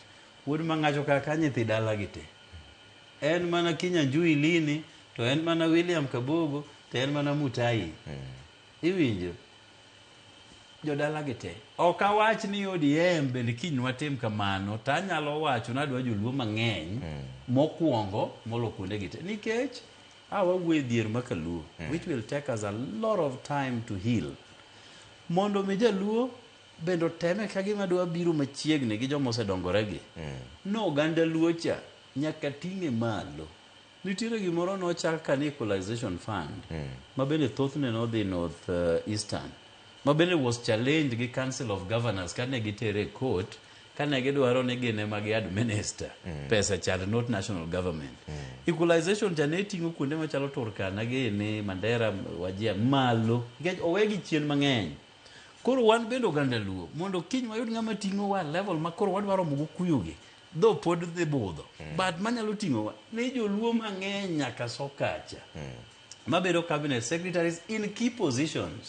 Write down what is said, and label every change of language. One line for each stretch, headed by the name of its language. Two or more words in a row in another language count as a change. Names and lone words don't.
Luo (Kenya and Tanzania): Wuod mang'acho kaka nyithi dala gite. En mana Kinyanjui Lini, to en mana William Kabogo, to en mana Mutai. Iwinjo. Jodala gite. Ok awach ni ODM bende kiny watim kamano, ta anyalo wacho nadwa joluo mang'eny mokwongo molo kuonde gite. Nikech wawuoyo dhier makaluo,
English: which will take us a lot of time to heal.
Luo (Kenya and Tanzania): Mondo mi jaluo bendo teme ka gima dwa biro machiegni gi joma osedongoregi. No oganda luo cha nyaka ting'e malo. Nitiere gimoro nochak ka Equalization Fund ma bende thothne nodhi North Eastern. Ma bende
English: was challenged
Luo (Kenya and Tanzania): gi Council of Governors kane gitere court kane gidwaro ni gine magi administer pesa chal
English: not national government.
Luo (Kenya and Tanzania): Equalization chane ting'o kuonde machalo Turkana gini, Mandera, Wajir malo nikech owegi chien mang'eny. Koro wan bende oganda luo mondo kiny wayud ng'ama ting'o wa level ma koro wadwaro mogo kuyugi dho pod dhi budho but manyalo ting'o wa ni joluo mang'eny nyaka sokacha mabedo
English: cabinet secretaries in key positions.